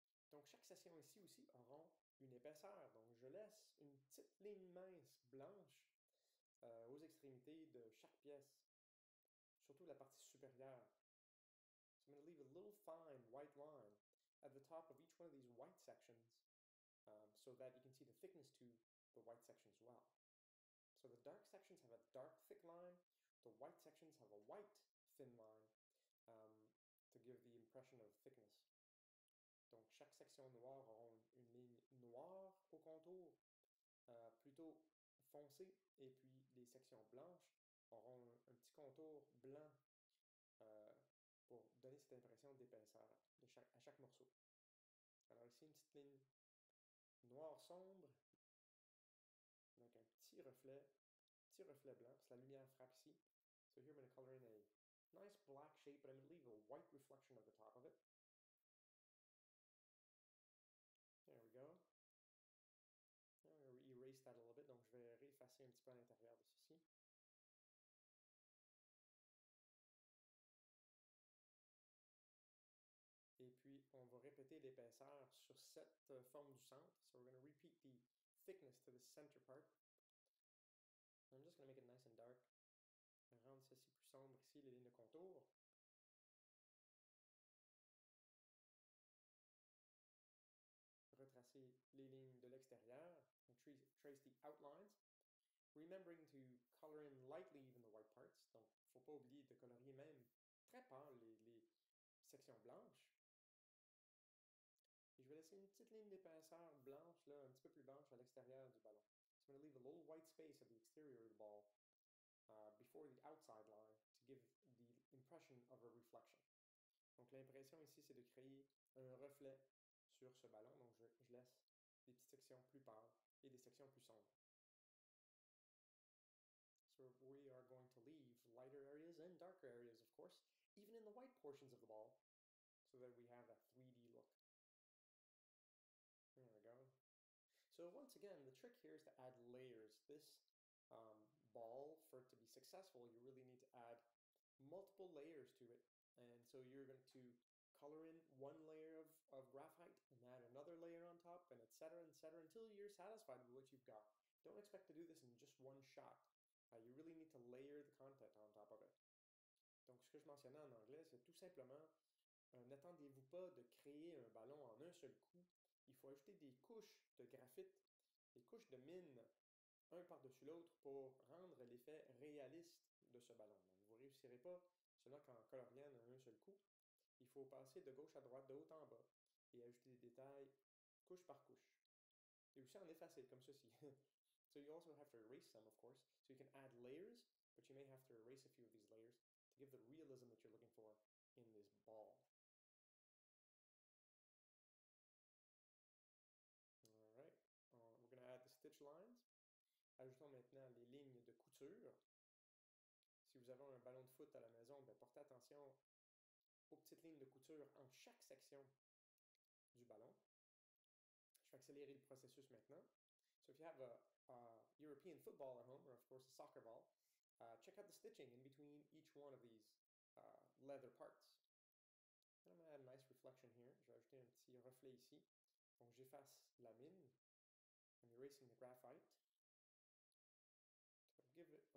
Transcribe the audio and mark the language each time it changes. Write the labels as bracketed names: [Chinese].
[French] Donc chaque section ici aussi auront une épaisseur, donc je laisse une petite ligne mince blanche aux extrémités de chaque pièce, surtout la partie supérieure. [English] So I'm going to leave a little fine white line at the top of each one of these white sections so that you can see the thickness to the white section as well. So the dark sections have a dark thick line, the white sections have a white thin line to give the impression of thickness. [French] Donc chaque section noire aura une ligne noire au contour, plutôt foncé, et puis les sections blanches auront un petit contour blanc pour donner cette impression d'épaisseur à chaque morceau. Alors ici, une petite ligne noire sombre avec un petit reflet blanc, parce que la lumière frappe ici. [English] So here I'm going to color in a nice black shape, but I'm going to leave a white reflection at the top of it. There we go. I'm going to erase that a little bit, [French] donc je vais réeffacer un petit peu à l'intérieur de ceci. Et puis, on va répéter l'épaisseur sur cette forme du centre. [English] So we're going to repeat the thickness to the center part. I'm just going to make it nice and dark. [French] Je vais rendre ceci plus sombre ici, les lignes de contour. Retracer les lignes de l'extérieur. [English] Trace the outlines. Remembering to color in lightly even the white parts. [French] Donc, il ne faut pas oublier de colorier même très pâle les sections blanches. Et je vais laisser une petite ligne d'épaisseur blanche, là, un petit peu plus blanche à l'extérieur du ballon. [English] So I'm going to leave a little white space at the exterior of the ball before the outside line to give the impression of a reflection. [French] Donc l'impression ici, c'est de créer un reflet sur ce ballon. Donc je laisse des petites sections plus pâles et des sections plus sombres. [English] So we are going to leave lighter areas and darker areas, of course, even in the white portions of the ball, so that we have that 3D look. There we go. So once again, the trick here is to add layers. This ball, for it to be successful, you really need to add multiple layers to it. And so you're going to color in one layer of graphite and add another layer on top, and etc., until you're satisfied with what you've got. Don't expect to do this in just one shot. You really need to layer the content on top of it. [French] Donc, ce que je mentionnais en anglais, c'est tout simplement, n'attendez-vous pas de créer un ballon en un seul coup. Il faut ajouter des couches de graphite, des couches de mine, un par-dessus l'autre pour rendre l'effet réaliste de ce ballon. Donc, vous ne réussirez pas seulement qu'en coloriant en un seul coup. Il faut passer de gauche à droite, de haut en bas, et ajouter des détails couche par couche. Et aussi en effacer, comme ceci. [English] So you also have to erase some, of course. So you can add layers, but you may have to erase a few of these layers to give the realism that you're looking for in this ball. All right, we're going to add the stitch lines. [French] Ajoutons maintenant les lignes de couture. Si vous avez un ballon de foot à la maison, ben portez attention aux petites lignes de couture entre chaque section du ballon. Je vais accélérer le processus maintenant. [English] So if you have a European football at home, or of course a soccer ball, check out the stitching in between each one of these leather parts. And I'm going to add a nice reflection here. [French] Je vais ajouter un petit reflet ici. Donc j'efface la mine. [English] I'm erasing the graphite to give